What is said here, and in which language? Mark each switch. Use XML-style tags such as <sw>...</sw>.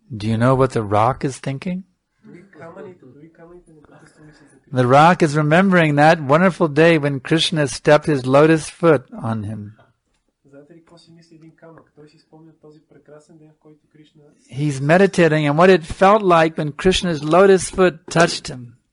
<en>Do you know what the rock is thinking?</en> <bg>Дори камъните непрекъснато мислят за Кришна.</bg> <en>The rock is remembering that wonderful day when Krishna stepped his lotus foot on him.</en> <bg>Знаете ли какво си мисли един камък? Той си спомня този прекрасен ден, в който Кришна...</bg> <en>He's meditating on what it felt like when Krishna's lotus foot touched him.</en>